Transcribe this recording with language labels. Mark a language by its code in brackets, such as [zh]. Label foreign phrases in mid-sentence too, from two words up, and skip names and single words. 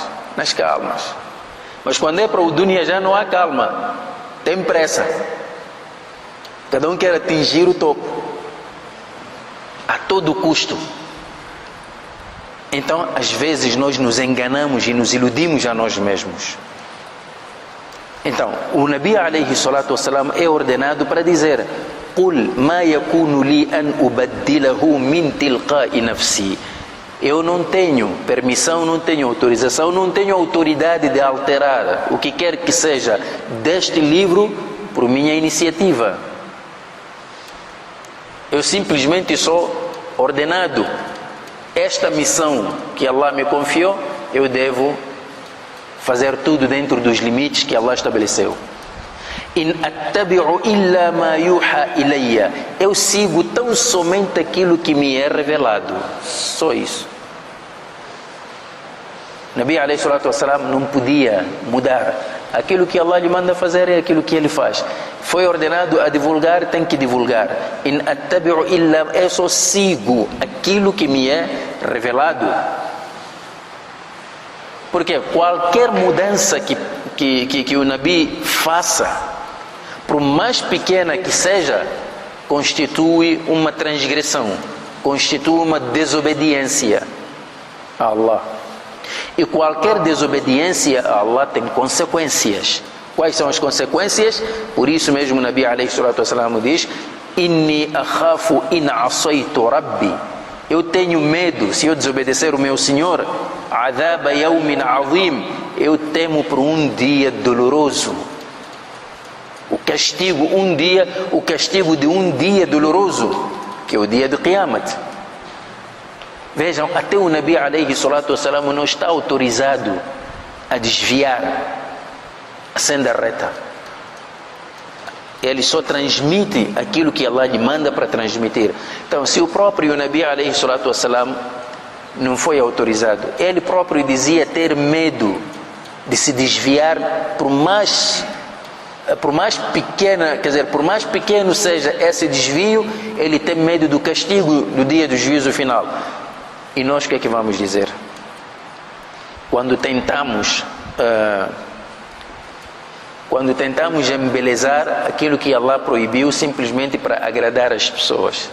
[pt] Mas quando é para o dunya já não há calma. Tem pressa. Cada um quer atingir o topo. A todo custo. Então, às vezes, nós nos enganamos e nos iludimos a nós mesmos. Então, o Nabi [ar] عليه الصلاة والسلام [pt] é ordenado para dizer: [ar] "قل ما يكون لي أن أبدله من تلقاء نفسي." [pt] Eu não tenho permissão, não tenho autorização, não tenho autoridade de alterar o que quer que seja deste livro por minha iniciativa. Eu simplesmente sou ordenado. Esta missão que Allah me confiou, eu devo fazer tudo dentro dos limites que Allah estabeleceu. [ar] إن أتبع إلا ما يوحى إلي. [pt] Eu sigo tão somente aquilo que me é revelado. Só isso. Nabi [ar] عليه الصلاة والسلام [pt] não podia mudar. Aquilo que Allah lhe manda fazer é aquilo que ele faz. Foi ordenado a divulgar, tem que divulgar. [ar] إن أتبع إلا, [pt] eu só sigo aquilo que me é revelado. Porque qualquer mudança que o Nabi faça, por mais pequena que seja, constitui uma transgressão, constitui uma desobediência a Allah. E qualquer desobediência a Allah tem consequências. Quais são as consequências? Por isso mesmo o Nabi [ar] عليه الصلاة والسلام [pt] diz: [ar] إني أخاف إن عصيت ربي. [pt] Eu tenho medo, se eu desobedecer o meu Senhor, [ar] عذاب يوم عظيم, [pt] eu temo por um dia doloroso. O castigo de um dia doloroso, que é o dia de Qiyamat. Vejam, até o Nabi [ar] عليه الصلاة والسلام [pt] não está autorizado a desviar a senda reta. Ele só transmite aquilo que Allah lhe manda para transmitir. Então, se o próprio Nabi [ar] عليه الصلاة والسلام [pt] não foi autorizado, ele próprio dizia ter medo de se desviar, por mais pequeno seja esse desvio, ele tem medo do castigo do dia do juízo final. E nós o que é que vamos dizer? Quando tentamos embelezar aquilo que Allah proibiu simplesmente para agradar as pessoas.